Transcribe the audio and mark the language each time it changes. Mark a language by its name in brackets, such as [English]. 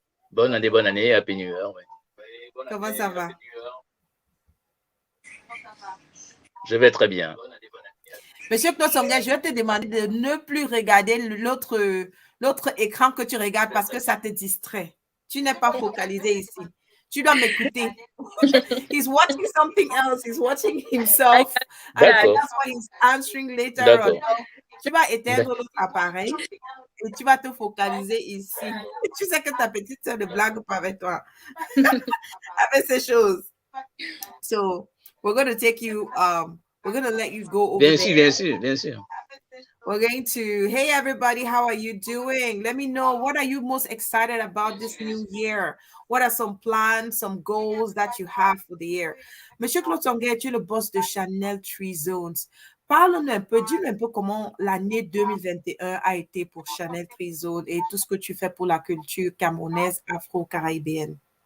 [French] Bonne année, [English] Happy New Year. [French] Oui. Comment ça va? Je vais très bien. Monsieur Claude Songer, je vais te demander de ne plus regarder l'autre écran que tu regardes parce que ça te distrait. Tu n'es pas focalisé ici. Tu dois m'écouter. [English] He's watching something else. He's watching himself. And [French] D'accord. [English] that's why he's answering later on. [French] D'accord. Donc, tu vas éteindre l'autre appareil et tu vas te focaliser ici. Et tu sais que ta petite sœur ne blague pas avec toi. Avec ces choses. [English] So, we're going to take you, we're going to let you go over [French] Bien [English] there. [French] sûr, bien sûr, bien sûr. [English] We're going to, hey everybody, how are you doing? Let me know, what are you most excited about this new year? What are some plans, some goals that you have for the year? [French] Monsieur Claude Tonguet, tu es le boss de Chanel Tree Zones. Parle-nous un peu, dis-nous un peu comment l'année 2021 a été pour Chanel Tree Zones et tout ce que tu fais pour la culture camerounaise, afro-caribéenne.